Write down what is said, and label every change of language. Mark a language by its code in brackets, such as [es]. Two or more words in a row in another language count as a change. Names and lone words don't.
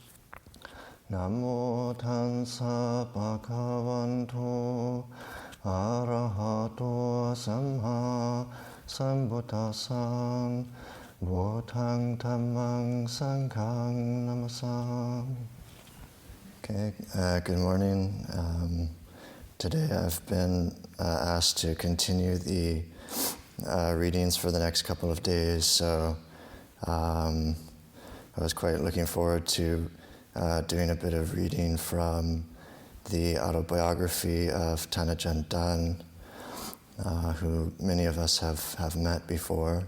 [pi] Namo Tassa Bhagavanto Arahato Samma Sambuddhassa Buddhang Dhammang Sanghang Namasam. [en] Okay, good morning. Today I've been asked to continue the readings for the next couple of days, so I was quite looking forward to doing a bit of reading from the Autobiography of Ajahn Dtun, who many of us have met before.